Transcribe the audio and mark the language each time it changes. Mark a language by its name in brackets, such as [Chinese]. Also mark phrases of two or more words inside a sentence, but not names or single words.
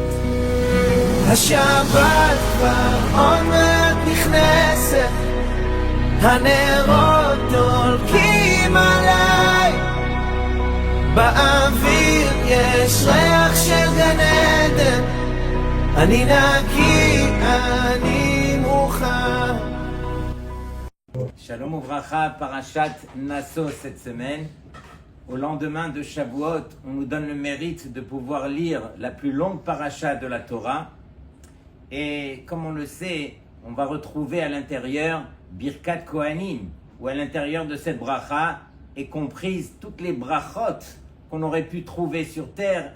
[Hebrew] השבת כבר עוד מעט נכנסת, הנרות דולקים עליי, באוויר יש ריח של גן עדן, אני נקי, אני מוכן. שלום וברכה, [French] Parashat Naso cette semaine. Au lendemain de Shavuot, on nous donne le mérite de pouvoir lire la plus longue parasha de la Torah. Et comme on le sait, on va retrouver à l'intérieur Birkat Kohanim, où à l'intérieur de cette bracha est comprise toutes les brachot qu'on aurait pu trouver sur terre.